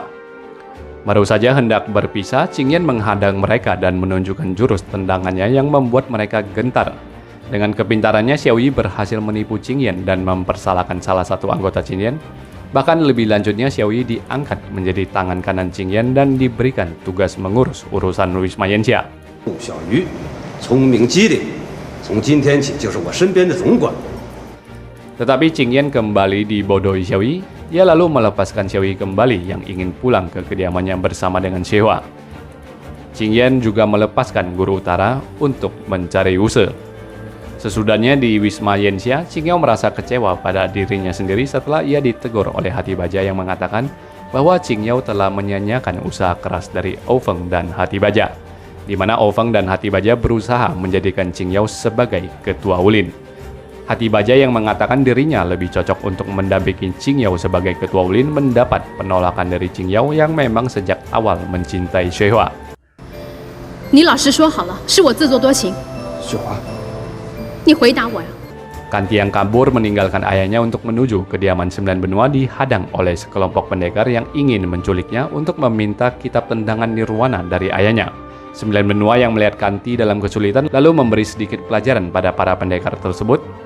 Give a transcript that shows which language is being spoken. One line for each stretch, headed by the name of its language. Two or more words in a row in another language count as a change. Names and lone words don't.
Indonesian: Baru saja hendak berpisah, Qingyan menghadang mereka dan menunjukkan jurus tendangannya yang membuat mereka gentar. Dengan kepintarannya, Xiaoyi berhasil menipu Qingyan dan mempersalahkan salah satu anggota Qingyan. Bahkan lebih lanjutnya, Xiaoyi diangkat menjadi tangan kanan Qingyan dan diberikan tugas mengurus urusan Wisma Yanxia.
Chinese: 陆小鱼聪明机灵，从今天起就是我身边的总管。
Indonesian: Tetapi Qingyan kembali dibodohi Xiaoyi. Ia lalu melepaskan Xiaoyi kembali yang ingin pulang ke kediamannya bersama dengan Xuehua. Qingyan juga melepaskan Guru Utara untuk mencari Wuse. Sesudahnya di Wisma Yanxia, Qingyao merasa kecewa pada dirinya sendiri setelah ia ditegur oleh Hati Baja yang mengatakan bahwa Qingyao telah menyanyiakan usaha keras dari Oufeng dan Hati Baja, di mana Oufeng dan Hati Baja berusaha menjadikan Qingyao sebagai ketua ulin. Hati Baja yang mengatakan dirinya lebih cocok untuk mendampingi Qingyao sebagai ketua ulin mendapat penolakan dari Qingyao yang memang sejak awal mencintai Xuehua.
Chinese: 你老实说好了，是我自作多情。雪华，你回答我呀！
Indonesian: Kanti yang kabur meninggalkan ayahnya untuk menuju kediaman 9 benua dihadang oleh sekelompok pendekar yang ingin menculiknya untuk meminta kitab tendangan nirwana dari ayahnya. 9 benua yang melihat Kanti dalam kesulitan lalu memberi sedikit pelajaran pada para pendekar tersebut.